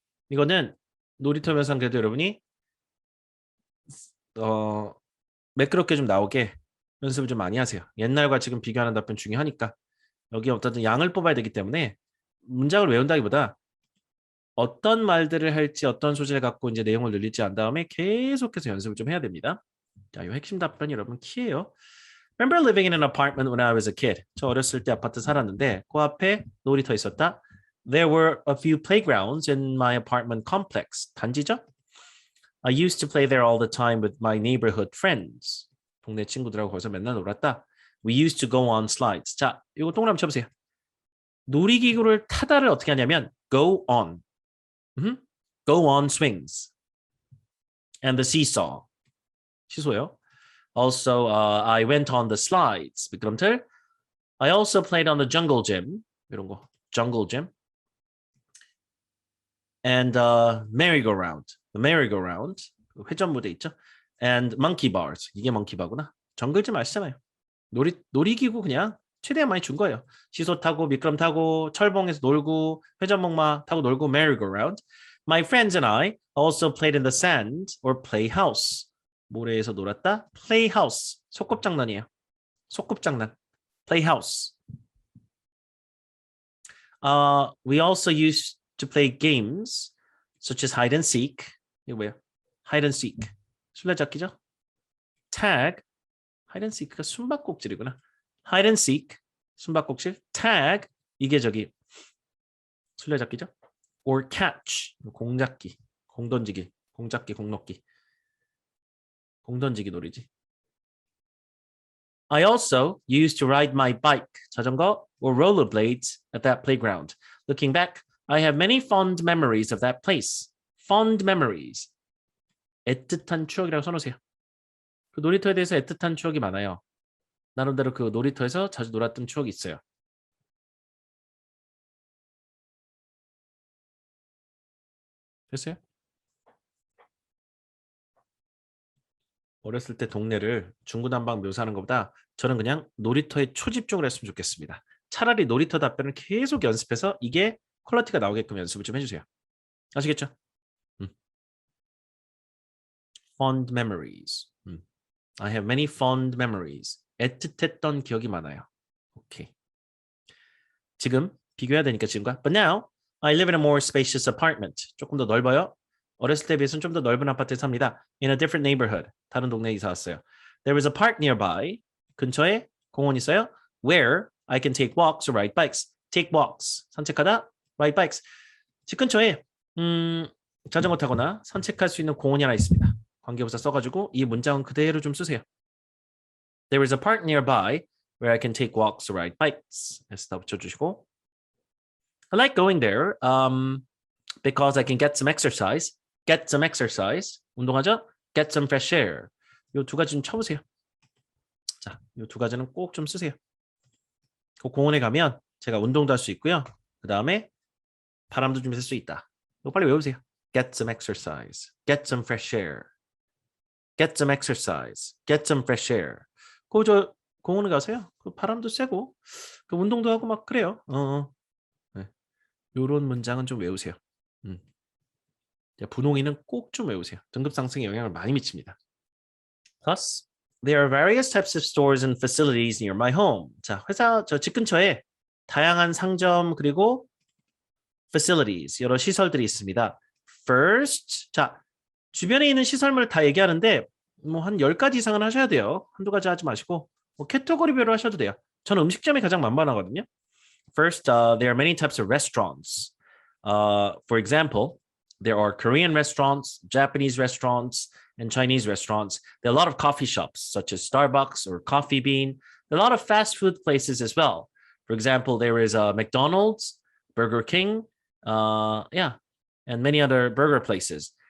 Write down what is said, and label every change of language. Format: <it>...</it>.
<ko>이거는 놀이터면서 그래도 여러분이 매끄럽게 좀 나오게 연습을 좀 많이 하세요. 옛날과 지금 비교하는 답변 중요하니까 여기 어떤 양을 뽑아야 되기 때문에 문장을 외운다기보다 어떤 말들을 할지 어떤 소재를 갖고 이제 내용을 늘릴지 안 다음에 계속해서 연습을 좀 해야 됩니다. 자, 이 핵심 답변이 여러분 키예요.</ko> <en>Remember living in an apartment when I was a kid.</en> <ko>저 어렸을 때 아파트 살았는데 그 앞에 놀이터 있었다.</ko> <en>There were a few playgrounds in my apartment complex.</en> <ko>단지죠?</ko> <en>I used to play there all the time with my neighborhood friends.</en> <ko>동네 친구들하고 거기서 맨날 놀았다.</ko> <en>We used to go on slides.</en> <ko>자, 이거 동그라미 쳐보세요. 놀이기구를 타다를 어떻게 하냐면 go on.</ko> <en>Go on swings. And the seesaw.</en> <ko>시소요.</ko> <en>Also, I went on the slides.</en> <ko>미끄럼틀.</ko> <en>I also played on the jungle gym.</en> <ko>이런 거. jungle gym.</ko> <en>And merry-go-round. The merry-go-round.</en> <ko>회전무대 있죠?</ko> <en>And monkey bars.</en> <ko>이게 monkey바구나. 정글짐 아시잖아요. 놀이기구 그냥 최대한 많이 준 거예요. 시소 타고 미끄럼 타고 철봉에서 놀고 회전목마 타고 놀고 merry-go-round.</ko> <en>My friends and I also played in the sand or playhouse.</en> <ko>모래에서 놀았다. playhouse. 소꿉장난이에요. 소꿉장난. playhouse.</ko> <en>We also used to play games such as hide and seek.</en> <ko>이거 뭐예요? hide and seek. 술래잡기죠? tag. hide and seek가 숨바꼭질이구나. hide and seek. 숨바꼭질. tag. 이게 저기 술래잡기죠?</ko> <en>or catch.</en> <ko>공잡기. 공던지기. 공잡기. 공넣기. 공던지기 놀이지.</ko> <en>I also used to ride my bike,</en> <ko>자전거,</ko> <en>or rollerblades at that playground. Looking back, I have many fond memories of that place. Fond memories.</en> <ko>애틋한 추억이라고 써놓으세요. 그 놀이터에 대해서 애틋한 추억이 많아요. 나름대로 그 놀이터에서 자주 놀았던 추억이 있어요. 됐어요? 어렸을 때 동네를 중구난방 묘사하는 것보다 저는 그냥 놀이터에 초집중을 했으면 좋겠습니다. 차라리 놀이터 답변을 계속 연습해서 이게 퀄리티가 나오게끔 연습을 좀 해주세요. 아시겠죠?</ko> <en>Fond memories. I have many fond memories.</en> <ko>애틋했던 기억이 많아요. 오케이. 지금 비교해야 되니까 지금과.</ko> <en>But now I live in a more spacious apartment.</en> <ko>조금 더 넓어요. 어렸을 때 비해서는 좀 더 넓은 아파트에 삽니다.</ko> <en>In a different neighborhood.</en> <ko>다른 동네에 이사 왔어요.</ko> <en>There is a park nearby.</en> <ko>근처에 공원이 있어요.</ko> <en>Where I can take walks or ride bikes. Take walks.</en> <ko>산책하다.</ko> <en>Ride bikes.</en> <ko>집 근처에 자전거 타거나 산책할 수 있는 공원이 하나 있습니다. 관계부사 써가지고 이 문장은 그대로 좀 쓰세요.</ko> <en>There is a park nearby where I can take walks or ride bikes.</en> <ko>에스다 붙여주시고</ko> <en>I like going there because I can get some exercise. Get some exercise.</en> <ko>운동하죠?</ko> <en>Get some fresh air.</en> <ko>이 두 가지 좀 쳐보세요. 자, 이 두 가지는 꼭 좀 쓰세요. 그 공원에 가면 제가 운동도 할 수 있고요. 그 다음에 바람도 좀 쐴 수 있다. 이거 빨리 외우세요.</ko> <en>Get some exercise. Get some fresh air. Get some exercise. Get some fresh air.</en> <ko>저 공원에 가세요. 그 바람도 쐬고 그 운동도 하고 막 그래요. 네. 이런 문장은 좀 외우세요. 분홍이는 꼭 좀 외우세요. 등급 상승에 영향을 많이 미칩니다.</ko> <en>Plus, there are various types of stores and facilities near my home.</en> <ko>자, 회사 저 집 근처에 다양한 상점 그리고 facilities 여러 시설들이 있습니다.</ko> <en>First,</en> <ko>자 주변에 있는 시설물을 다 얘기하는데 뭐 한 10가지 이상은 하셔야 돼요. 한두 가지 하지 마시고 뭐 캐터고리별로 하셔도 돼요. 저는 음식점이 가장 만만하거든요.</ko> <en>First, there are many types of restaurants. For example, there are Korean restaurants, Japanese restaurants, and Chinese restaurants. There are a lot of coffee shops, such as Starbucks or Coffee Bean. There are a lot of fast food places as well. For example, there is McDonald's, Burger King, and many other burger places.</en>